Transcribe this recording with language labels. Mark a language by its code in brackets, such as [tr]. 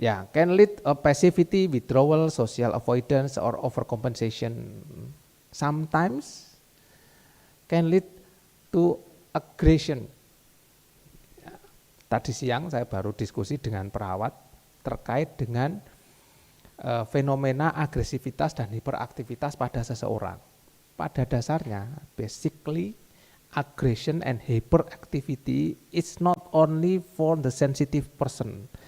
[en] Can lead a passivity, withdrawal, social avoidance, or overcompensation. Sometimes can lead to aggression. [id] Ya, tadi siang saya baru diskusi dengan perawat terkait dengan fenomena agresivitas dan hiperaktivitas pada seseorang. Pada dasarnya, [en] basically, aggression and hyperactivity is not only for the sensitive person.